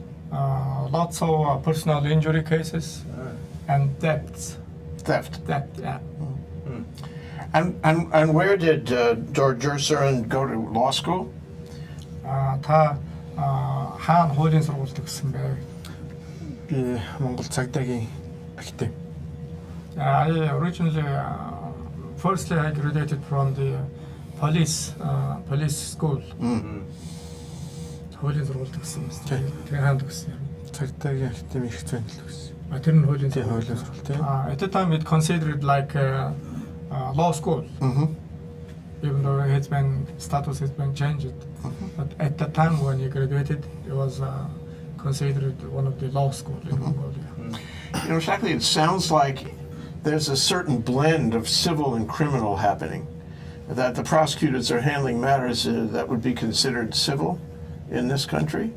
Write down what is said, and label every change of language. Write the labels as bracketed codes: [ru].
[en] Lots of personal injury cases and debts. Theft. Debt, yeah. And where did Gombosuren go to law school? [mn] Та хаана хуулийн сургуульд төгссөн бэ? Би Монгол цагдаагийн академи. [en] I originally, firstly, I graduated from the police school. [mn] Хуулийн сургуульд төгссөн юм. Тэгээ хаана төгссөн юм? Цагдаагийн академи их зүйн төлөвсөн. Тэр нь хуулийн Тийм хуулийн сургууль тийм. [en] At the time, it considered like law school. even though his status has been changed. But at the time when he graduated, he was considered one of the law schools in Mongolia. You know, Shackley, it sounds like there's a certain blend of civil and criminal happening, that the prosecutors are handling matters that would be considered civil in this country.